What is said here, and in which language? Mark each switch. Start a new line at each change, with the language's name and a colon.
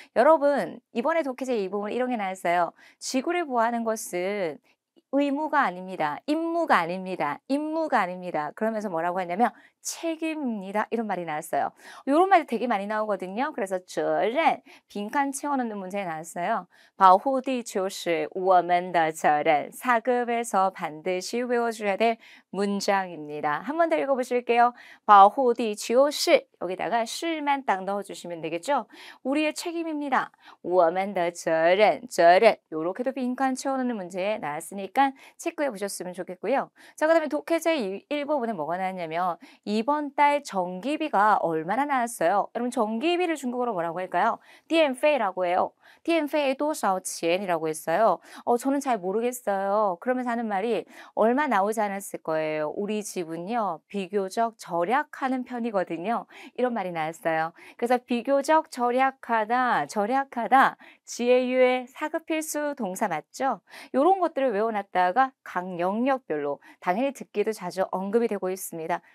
Korean: 여러분 이번에 독해제 2부분 이런 게 나왔어요. 지구를 보호하는 것은 의무가 아닙니다. 임무가 아닙니다. 임무가 아닙니다. 그러면서 뭐라고 했냐면 책임입니다. 이런 말이 나왔어요. 이런 말이 되게 많이 나오거든요. 그래서 责任 빈칸 채워넣는 문제에 나왔어요.
Chinese: 保护地球是我们的责任.
Korean: 4급에서 반드시 외워줘야 될 문장입니다. 한 번 더 읽어보실게요. 保护地球是 여기다가 是만 딱 넣어주시면 되겠죠. 우리의 책임입니다. 我们的责任 요렇게도 빈칸 채워넣는 문제에 나왔으니까 체크해 보셨으면 좋겠고요. 자, 그다음에 독해제 1부분에 뭐가 나왔냐면 이번 달 전기비가 얼마나 나왔어요? 여러분 전기비를 중국어로 뭐라고 할까요? 电费라고 해요. 电费多少钱 이라고 했어요. 저는 잘 모르겠어요. 그러면서 하는 말이 얼마 나오지 않았을 거예요. 우리 집은요 비교적 절약하는 편이거든요. 이런 말이 나왔어요. 그래서 비교적 절약하다 지혜유의 사급 필수 동사 맞죠? 이런 것들을 외워놨다가 각 영역별로 당연히 듣기도 자주 언급이 되고 있습니다.